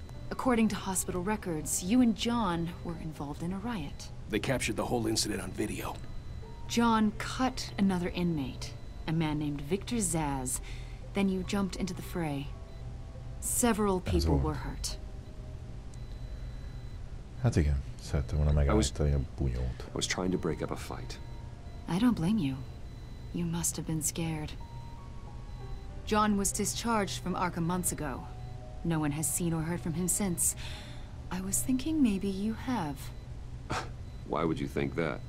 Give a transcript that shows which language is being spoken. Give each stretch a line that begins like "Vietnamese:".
English: According to hospital records, you and John were involved in a riot. They captured the whole incident on video. John cut another inmate, a man named Victor Zsasz. Then you jumped into the fray. Several people were hurt.
Hungarian: Hát igen, szerettem volna megállítani a bunyót.
English: I was trying to break up a fight. I don't blame you. You must have been scared. John was discharged from Arkham months ago. No one has seen or heard from him since. I was thinking maybe you have. Why would you think that?